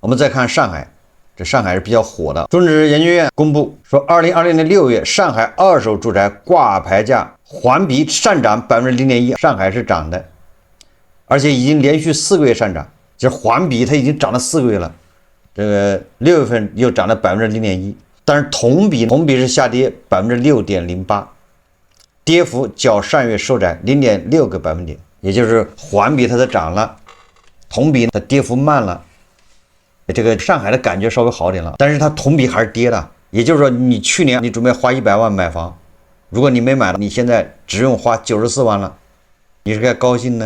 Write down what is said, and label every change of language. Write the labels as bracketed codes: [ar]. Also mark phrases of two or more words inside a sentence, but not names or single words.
[zh] 我們再看上海，這上海是比較火的。中指研究院公布說，2020年6月上海二手住宅掛牌價環比上漲 0.1%， 上海是漲的。而且已經連續4個月上漲，就是環比它已經漲了4個月了。這個6月份又漲了 0.1%， 但是同比是下跌 6.08%， 跌幅較上月收窄 0.6個百分點，也就是環比它的漲了，同比它跌幅慢了。這個上海的感覺稍微好點了，但是它同比還是跌的。也就是說，你去年你準備花100萬買房，如果你沒買了，你現在只用花94萬了，你是該高興呢？